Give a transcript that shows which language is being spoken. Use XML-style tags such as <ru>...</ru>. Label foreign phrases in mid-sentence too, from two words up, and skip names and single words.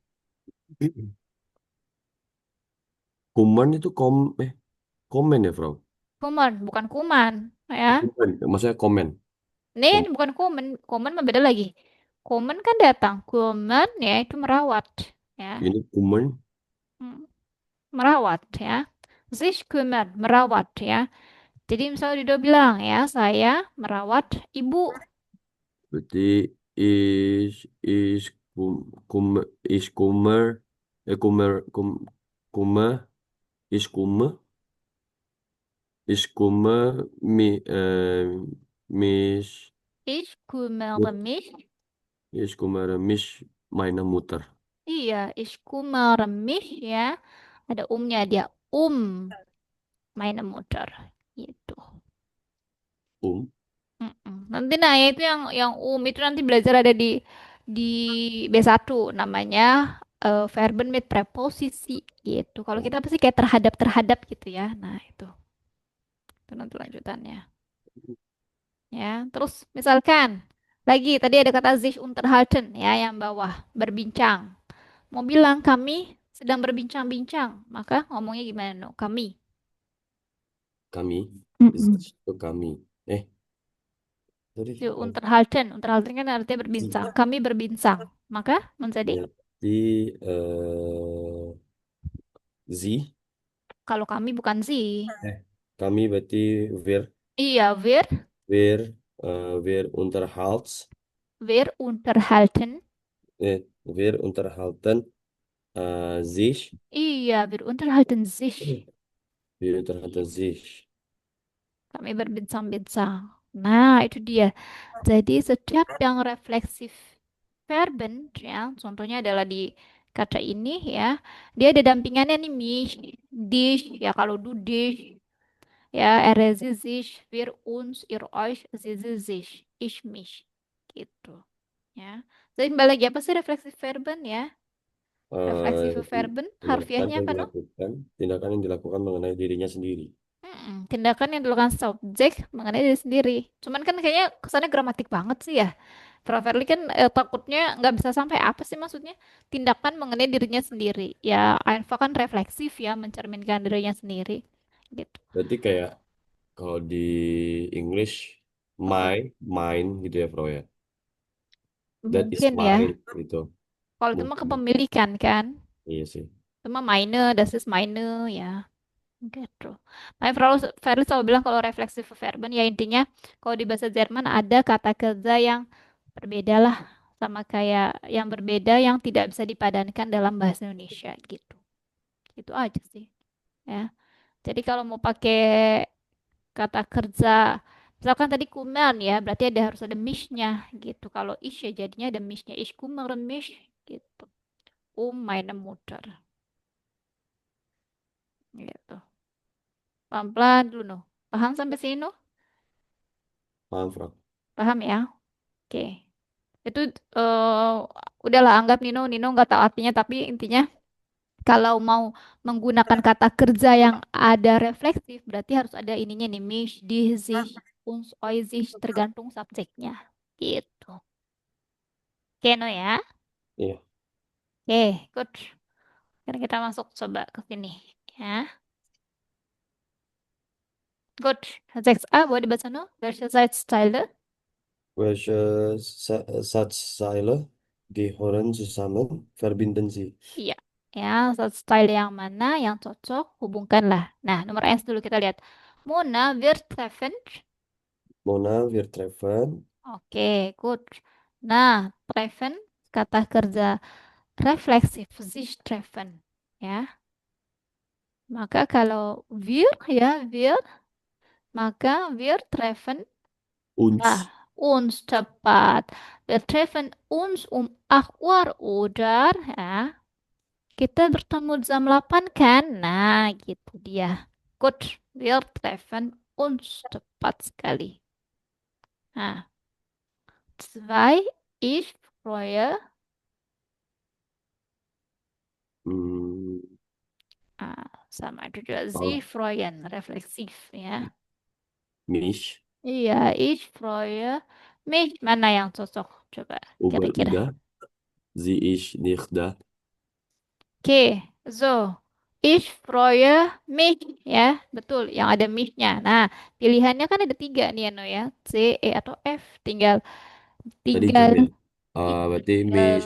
<id>Kuman itu komen ya, Bro? Kuman, bukan kuman, ya. Kuman, maksudnya komen. Ini Kom bukan kuman, kuman mah beda lagi. Kuman kan datang, kuman ya itu merawat, ya. ini kuman, Hmm, merawat, ya.</id> <de>Sich kümmern,</de> <id>merawat, ya. Jadi misalnya Dido bilang ya, saya merawat ibu. berarti is kum is kumer kumer kuma is kuma is kuma mi mis</id> <de>Ich kümmere mich. is kumere mis meine Mutter. Iya, ich kümmere mich,</de> <id>ya. Ada umnya dia,</id> <de>meine Mutter.</de> <id>Gitu. Mm-mm. Nanti nah ya itu yang itu nanti belajar ada di B1 namanya</id> <de>Verben mit</de> <id>preposisi gitu. Kalau kita pasti kayak terhadap-terhadap gitu ya. Nah, itu nanti lanjutannya. Ya, terus misalkan lagi tadi ada kata</id> <de>sich unterhalten</de> <id>ya yang bawah berbincang. Mau bilang kami sedang berbincang-bincang, maka ngomongnya gimana no? Kami. Kami. Mm-mm. Itu kami. Eh, sorry. Itu unterhalten, unterhalten kan artinya berbincang. Kami berbincang, maka menjadi Berarti Sie. kalau kami bukan sih. Kami berarti wir. Iya, Wir</id> <de>wir unterhalten. wir unterhalten sich. Iya, wir unterhalten sich. Wir unterhalten sich.</de> <id>Kami berbincang-bincang. Nah, itu dia. Jadi setiap yang refleksif verben, ya, contohnya adalah di kata ini ya, dia ada dampingannya nih</id> <de>mich, dich,</de> <id>ya kalau</id> <de>du dich, ya er sie sich, wir uns, ihr euch, sie sich, ich mich,</de> <id>gitu. Ya. Jadi kembali lagi apa sih refleksif verben ya? Refleksif verben Tindakan harfiahnya yang apa no? dilakukan, tindakan yang dilakukan mengenai dirinya sendiri. Tindakan yang dilakukan subjek mengenai diri sendiri. Cuman kan kayaknya kesannya gramatik banget sih ya. Prof. Verli kan takutnya nggak bisa sampai apa sih maksudnya? Tindakan mengenai dirinya sendiri. Ya, Ainfa kan refleksif ya, mencerminkan dirinya sendiri. Gitu. Berarti kayak kalau di English, Apa? mine gitu ya, Bro ya.</id> <en>That is</en> <id>Mungkin ya. mine gitu. Kalau itu mah Mungkin. kepemilikan kan. Iya sih. Itu mah</id> <de>meine, das ist meine</de> <id>ya. Gitu. Makanya Verli selalu bilang kalau refleksif verben ya intinya kalau di bahasa Jerman ada kata kerja yang berbeda lah sama kayak yang berbeda yang tidak bisa dipadankan dalam bahasa Indonesia gitu. Itu aja sih ya. Jadi kalau mau pakai kata kerja misalkan tadi kuman ya berarti ada harus ada mishnya gitu. Kalau ish ya jadinya ada mishnya</id> <de>ich kümmere mich</de> <id>gitu. Meine Mutter gitu. Pelan-pelan dulu noh. Paham sampai sini noh? Paham, Bro. Paham ya? Oke. Itu eh, udahlah anggap Nino nggak tahu artinya tapi intinya kalau mau menggunakan kata kerja yang ada refleksif berarti harus ada ininya nih</id> <de>mich, dich, sich, uns, euch, sich</de> <id>tergantung subjeknya. Gitu. Oke no ya. Iya. Oke, good. Sekarang kita masuk coba ke sini ya. Good. 6a boleh dibaca no?</id> <de>Welche Zeitstyle? Welche Satzteile gehören zusammen? Verbinden sie.</de> <id>Iya. Ya, style yang mana yang cocok hubungkanlah. Nah, nomor S dulu kita lihat.</id> <de>Mona wir treffen. Mona, wir treffen.</de> <id>Oke, good. Nah, treffen kata kerja refleksif</id> <de>sich treffen.</de> <id>Ya. Maka kalau wir, maka</id> <de>wir treffen</de> <id>Uns. uns tepat.</id> <de>Wir treffen uns um 8 Uhr oder ya.</de> <id>Kita bertemu jam 8 kan? Nah, gitu dia. Good.</id> <de>Wir treffen uns</de> <id>tepat sekali. Nah,</id> <de>zwei, ich freue. Hmm,</de> <id>Sama juga Sie oh, freuen, refleksif ya. mich.</id> <de>Iya, ich freue mich.</de> <id>Mana yang cocok? Coba Über kira-kira.</id> <de>Ida. Sie ist nicht da.</de> <id>Oke, so.</id> <de>Ich freue mich</de> <id>ya, betul. Yang ada mich-nya. Nah, pilihannya kan ada tiga nih ya, No ya. C, E atau F. Tinggal Tadi jawab tinggal ya. Berarti mich</id>